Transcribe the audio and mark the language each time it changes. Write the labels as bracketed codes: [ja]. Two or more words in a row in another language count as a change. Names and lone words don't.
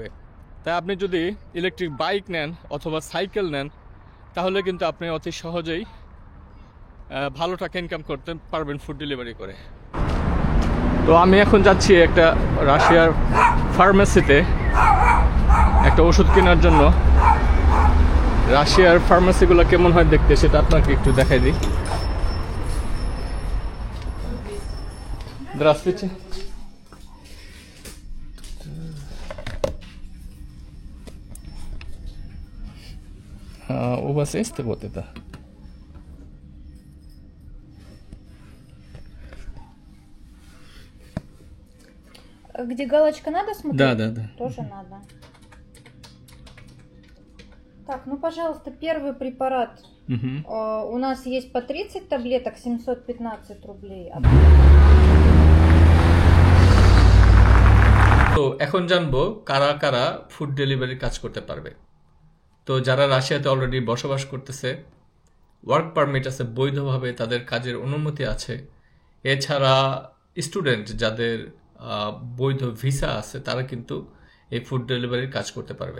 [bn] তাই আপনি যদি [en] electric bike [bn] নেন অথবা সাইকেল নেন তাহলে কিন্তু আপনি অতি সহজেই ভালো টাকা ইনকাম করতে পারবেন [en] food delivery [bn] করে। তো আমি এখন যাচ্ছি একটা রাশিয়ার ফার্মেসিতে একটা ওষুধ কেনার জন্য। রাশিয়ার ফার্মেসিগুলো কেমন হয় দেখতে সেটা আপনাকে একটু দেখাই দিই। [ru] Здравствуйте. У вас есть вот это? Где галочка надо смотреть? Да. Тоже надо. Так, ну, пожалуйста, первый препарат. Угу. У нас есть по 30 таблеток, 715 рублей. [bn] তো এখন জানবো কারা কারা [en] food delivery [bn] কাজ করতে পারবে। তো যারা রাশিয়াতে অলরেডি বসবাস করতেছে, [en] work permit [bn] আছে, বৈধভাবে তাদের কাজের অনুমতি আছে, এছাড়া স্টুডেন্ট যাদের বৈধ ভিসা আছে, তারা কিন্তু এই [en] food delivery [bn] কাজ করতে পারবে।